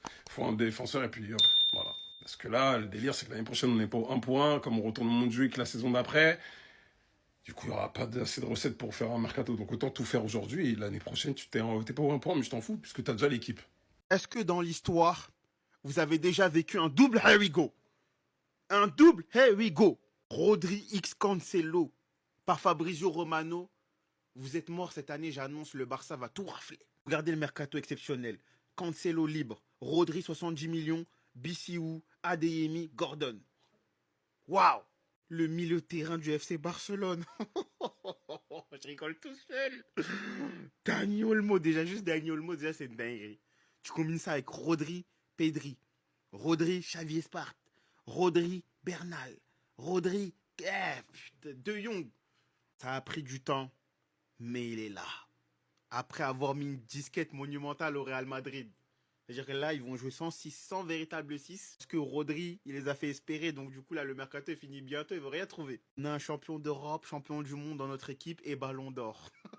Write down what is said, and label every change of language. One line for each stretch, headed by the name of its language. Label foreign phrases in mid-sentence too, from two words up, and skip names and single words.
French: Il faut un défenseur et puis hop, voilà. Parce que là, le délire, c'est que l'année prochaine, on n'est pas au 1 pour 1, comme on retourne au Montjuïc la saison d'après. Du coup, il n'y aura pas assez de recettes pour faire un mercato. Donc autant tout faire aujourd'hui. Et l'année prochaine, tu t'es pas au 1 pour 1, mais je t'en fous, puisque tu as déjà l'équipe. Est-ce que dans l'histoire, vous avez déjà vécu un double
English: Here we go?
French: Un double
English: Here we go.
French: Rodri X Cancelo par Fabrizio Romano. Vous êtes mort cette année, j'annonce, le Barça va tout rafler. Regardez le mercato exceptionnel. Cancelo libre, Rodri 70 millions, Bissou, Adeyemi, Gordon. Waouh! Le milieu de terrain du FC Barcelone. Je rigole tout seul. Dani Olmo, juste Dani Olmo, c'est une dinguerie. Tu combines ça avec Rodri, Pedri, Rodri, Xavi Espart, Rodri, Bernal, Rodri, De Jong. Ça a pris du temps, mais il est là. Après avoir mis une disquette monumentale au Real Madrid. C'est-à-dire que là, ils vont jouer sans 6, sans véritable 6. Parce que Rodri, il les a fait espérer. Donc du coup, là, le mercato est fini bientôt. Il ne veut rien trouver. On a un champion d'Europe, champion du monde dans notre équipe et ballon d'or.